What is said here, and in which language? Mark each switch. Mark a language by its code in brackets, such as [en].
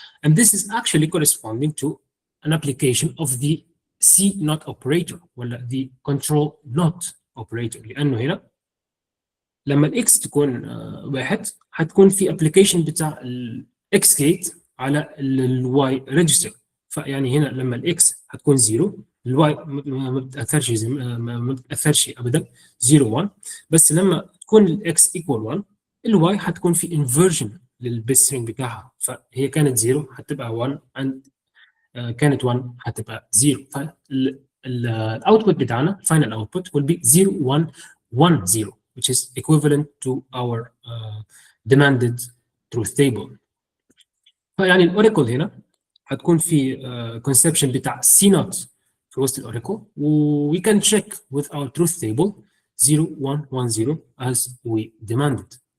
[en] And this is actually corresponding to an application of the C not operator ولا the control not operator. [ar] لأنه هنا لما الاكس تكون واحد هتكون في ابلكيشن بتاع الاكس جيت على الواي ريجستر. فيعني هنا لما الاكس هتكون 0 الواي ما بتاثرش ما بتاثرش ابدا 0 1. بس لما تكون الاكس ايكوال 1 الواي هتكون في انفرجن للبيت سترينج بتاعها. فهي كانت 0 هتبقى 1 and كانت 1 هتبقى 0. فالاوتبوت بتاعنا [en] final output will be 0 1 1 0 which is equivalent to our demanded truth table. [ar] فيعني الاوراكل هنا هتكون في [en] conception بتاع C not [ar] في وسط الاوراكل [en] و we can check with our truth table 0 1 1 0 as we demanded.